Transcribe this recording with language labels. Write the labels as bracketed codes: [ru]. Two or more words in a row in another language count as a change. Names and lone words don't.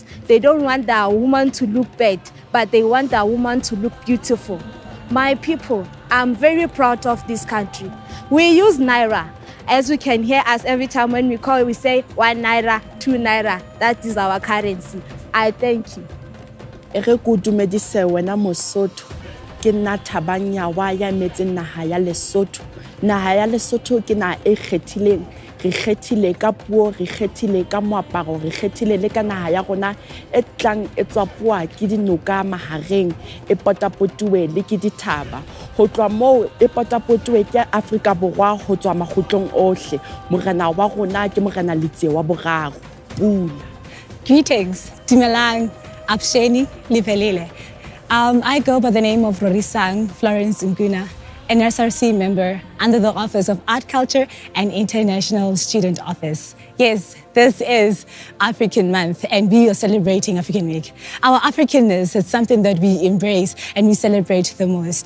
[en] They don't want their woman to look bad, but they want their woman to look beautiful. My people, I'm very proud of this country. We use Naira. As we can hear us every time when we call, we say 1 Naira, 2 Naira. That is our currency. I thank you. [st] Ke nna Thabang Nyawa ya metseng naga ya Lesotho naha ya Lesotho ke naha e kgethileng re kgethile ka puo re kgethile ka moaparo re kgethile le ka naha ya rona e tlang e tswapua ke dinoka mahareng e potapotuwe le ke dithaba ho tloa moo e potapotuwe ke Afrika Borwa ho tswa makgotlong ohle morena wa rona ke morena Letsie wa boraro Pula. [en] Greetings, Dumelang, Absheni, Lipelile. I go by the name of Rorisang Florence Nguna, an SRC member under the Office of Art, Culture and International Student Office. Yes, this is African Month and we are celebrating African Week. Our Africanness is something that we embrace and we celebrate the most.